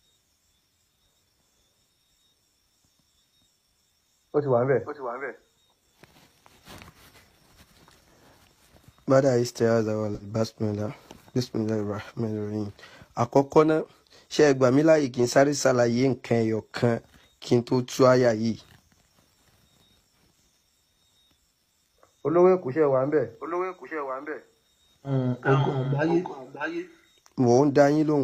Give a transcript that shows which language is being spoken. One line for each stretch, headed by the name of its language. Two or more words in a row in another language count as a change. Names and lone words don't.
Yoruba: Ó ti wà ń bẹ̀.
Arabic: بعد الاستعاذة والبسملة بسم الله الرحمن الرحيم.
Yoruba: Àkọ́kọ́ náà ṣé ẹ gbà mí láàyè kí n sáré ṣàlàyé nǹkan ẹyọ kan kí n tó tú àyà yìí. olówó èkúṣẹ́ wà ń bẹ̀. ogun àgbáyé Mò ń dá yín lóhùn.